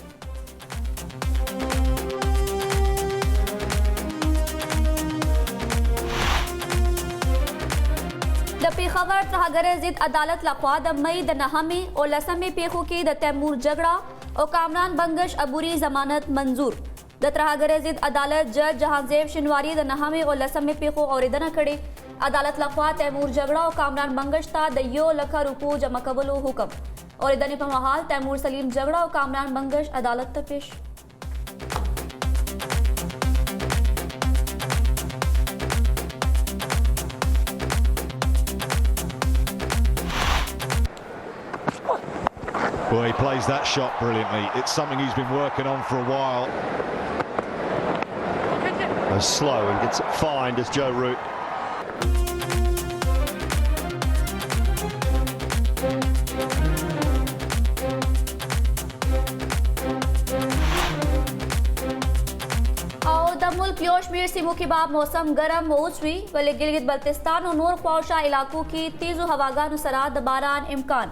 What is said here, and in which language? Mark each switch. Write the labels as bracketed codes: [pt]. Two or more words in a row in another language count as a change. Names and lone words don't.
[ps] د پیښور ترهګرۍ ضد عدالت لخوا د مئی د 9 او 10 پیښو کې د تیمور جګړه او کامران بنگش عبوري ضمانت منظور. د ترهګرۍ ضد عدالت جج جهانزیب شنواری د 9 او 10 پیښو اوریدنه کړې. عدالت لخوا تیمور جګړه او کامران بنگش ته د 1 لک روپو جمع کولو حکم. اوریدنې په مهال تیمور سلیم جګړه او کامران بنگش عدالت ته پیش. [en] Well, he plays that shot brilliantly. It's something he's been working on for a while. As slow and gets it fine as Joe Root. [ps] او د ملک یو شمیر سیمو کې به موسم ګرم اوس وي، ولې ګلګت بلتستان او نور خواوشا علاقو کې تیزو هواګانو سره د باران امکان.